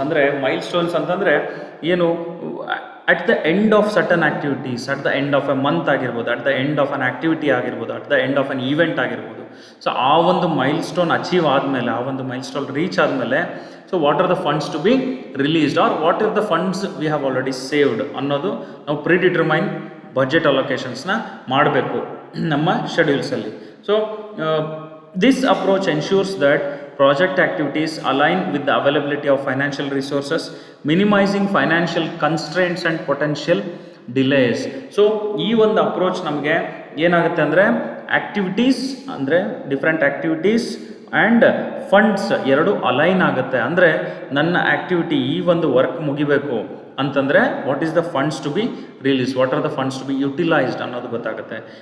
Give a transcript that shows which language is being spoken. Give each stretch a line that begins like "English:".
Kannada: ಅಂದರೆ ಮೈಲ್ಸ್ಟೋನ್ಸ್ ಅಂತಂದರೆ ಏನು,
English: At the end of certain activities, at the end of a month ಆಗಿರ್ಬೋದು, at the end of an activity ಆಗಿರ್ಬೋದು, at the end of an event ಆಗಿರ್ಬೋದು.
Kannada: So ಆ ಒಂದು milestone achieve ಆದಮೇಲೆ, ಆ ಒಂದು ಮೈಲ್ಸ್ಟೋನ್ ರೀಚ್ ಆದಮೇಲೆ,
English: so what are the funds to be released are what are the funds we have already saved
Kannada: ಅನ್ನೋದು ನಾವು ಪ್ರಿಡಿಟರ್ಮೈನ್ ಬಜೆಟ್ ಅಲೋಕೇಶನ್ಸ್ನ ಮಾಡಬೇಕು ನಮ್ಮ ಶೆಡ್ಯೂಲ್ಸಲ್ಲಿ.
English: So this approach ensures that project activities align with the availability of financial resources, minimizing financial constraints and potential delays.
Kannada: So ಈ ಒಂದು approach ನಮಗೆ ಏನಾಗುತ್ತೆ ಅಂದರೆ, activities ಅಂದರೆ ಡಿಫ್ರೆಂಟ್ ಆ್ಯಕ್ಟಿವಿಟೀಸ್ ಆ್ಯಂಡ್ ಫಂಡ್ಸ್ ಎರಡು ಅಲೈನ್ ಆಗುತ್ತೆ. ಅಂದರೆ ನನ್ನ ಆ್ಯಕ್ಟಿವಿಟಿ, ಈ ಒಂದು ವರ್ಕ್ ಮುಗಿಬೇಕು ಅಂತಂದರೆ
English: what is the funds to be release, what are the funds to be utilised
Kannada: ಅನ್ನೋದು ಗೊತ್ತಾಗುತ್ತೆ.